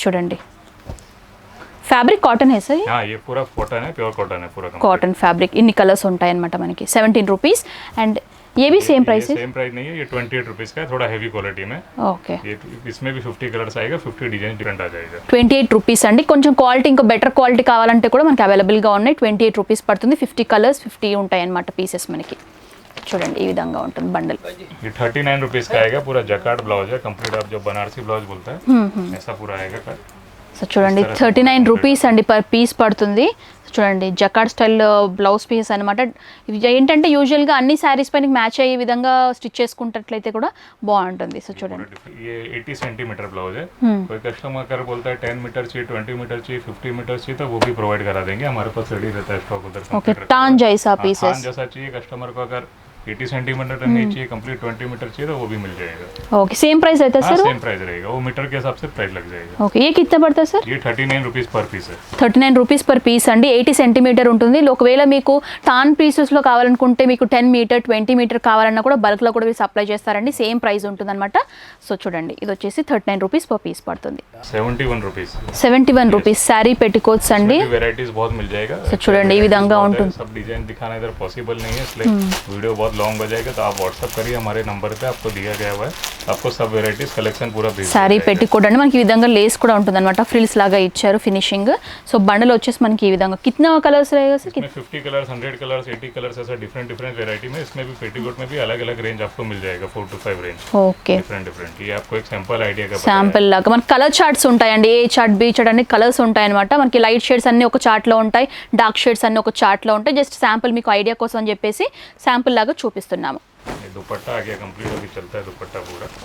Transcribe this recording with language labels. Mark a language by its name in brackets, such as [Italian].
[Telugu] చూడండి [Hindi] fabric cotton है sir? हाँ ये पूरा कॉटन है, प्योर कॉटन है पूरा. [Telugu] कॉटन फैब्रिक इन्नी कलर्स ఉంటాయి అన్నమాట మనకి. 17 రూపీస్. [Hindi] అండ్ ये भी सेम प्राइस है? सेम प्राइस नहीं है, ये 28 रुपीस का है, थोड़ा हैवी क्वालिटी में. ओके, ये इसमें भी 50 कलर्स आएगा, 50 डिजाइन डिफरेंट आ जाएगा. [Telugu] 28 రూపీస్ అండి. కొంచెం క్వాలిటీ ఇంకా బెటర్ క్వాలిటీ కావాలంటే కూడా మనకి అవైలబుల్గా ఉన్నాయి. 28 రూపీస్ పడుతుంది. 50 కలర్స్ 50 ఉంటాయి అన్నమాట పీసెస్ మనకి. చూడండి ఈ విధంగా ఉంటుంది బండల్. [Hindi] ये 39 रुपीज का आएगा, पूरा जकार्ड ब्लाउज है कंप्लीट, आप जो बनारसी ब्लाउज बोलते हैं ऐसा पूरा आएगा कट. [Telugu] సో చూడండి 39 రూపీస్ అండి పర్ పీస్ పడుతుంది. చూడండి జకార్డ్ స్టైల్ బ్లౌజ్ పీస్ అనమాట. ఇవి ఏంటంటే యూజువల్గా అన్ని శారీస్ పైన మ్యాచ్ అయ్యే విధంగా స్టిచ్ చేసుకుంటట్లయితే కూడా బాగుంటుంది. సో చూడండి [Hindi] ये 80 सेंटीमीटर ब्लाउज है. कोई कस्टमर अगर बोलता है 10 मीटर चाहिए, 20 मीटर चाहिए, 50 मीटर चाहिए तो वो भी प्रोवाइड करा देंगे, हमारे पास रेडी रहता है स्टॉक उधर. ओके, टान जैसा पीसेस थान जैसा चाहिए कस्टमर को, अगर 80 सेंटीमीटर नहीं चाहिए, कंप्लीट 20 मीटर चाहिए तो वो भी मिल जाएगा. ओके, सेम प्राइस रहता है सर? सेम प्राइस रहेगा, वो मीटर के हिसाब से प्राइस लग जाएगा. ఓకే, ये कितना पड़ता है सर? ये 39 रुपीज पर पीस है. [Telugu] 39 రూపీస్ పర్ పీస్ అండి. 80 సెంటీమీటర్ ఉంటుంది. ఒకవేళ మీకు టాన్ పీసెస్లో కావాలనుకుంటే మీకు 10 మీటర్ 20 మీటర్ కావాలన్నా కూడా బల్క్లో కూడా మీరు సప్లై చేస్తారండి. సేమ్ ప్రైస్ ఉంటుందన్నమాట. సో చూడండి ఇది వచ్చేసి 39 రూపీస్ పర్ పీస్ పడుతుంది. [Hindi] 71 रुपीज. [Telugu] 71 రూపీస్ శారీ పెట్టికోట్స్ అండి. [Hindi] वेराइटीज बहुत मिल जाएगा. [Telugu] సో చూడండి ఈ విధంగా ఉంటుంది. [Hindi] सब डिजाइन दिखाना इधर पॉसिबल नहीं है, इसलिए वीडियो बहुत लॉन्ग हो जाएगा, तो आप व्हाट्सएप करिए हमारे नंबर पे, आपको दिया गया हुआ है, आपको सब वेराइटीज कलेक्शन पूरा भेज दिया [Telugu] శారీ [Hindi] जाएगा. [Telugu] పెట్టికోట్ అండి. మనకి ఈ విధంగా లేస్ కూడా ఉంటుంది అనమాట. ఫ్రిల్స్ లాగా ఇచ్చారు ఫినిషింగ్. సో బండల్ వచ్చేసి మనకి ఈ విధంగా [Hindi] కిतना కలర్స్ रहेगा सर? इसमें 50 कलर्स, 100 कलर्स, 80 कलर्स, ऐसा डिफरेंट डिफरेंट वेराइटी में. इसमें भी पेटीकोट में भी अलग अलग रेंज आपको मिल जाएगा, 4 to 5 range [Telugu] okay, [Hindi] different different. ये आपको एक सैंपल आइडिया का [Telugu] శాంపిల్ లాగా మనకి కలర్ చార్ట్స్ ఉంటాయండి. ఏ చార్ట్ బి చార్ట్ అన్ని కలర్స్ ఉంటాయి అనమాట. మనకి లైట్ షేడ్స్ అన్ని ఒక చార్ట్ లో ఉంటాయి, డార్క్ షేడ్స్ అన్ని ఒక చార్ట్ లో ఉంటాయి. జస్ట్ శాంపిల్ మీకు ఐడియా కోసం అని చెప్పేసి శాంపిల్ లాగా చూపిస్తున్నాము. [Hindi] ये दुपट्टा आ गया कंप्लीट, अभी चलता है दुपट्टा पूरा.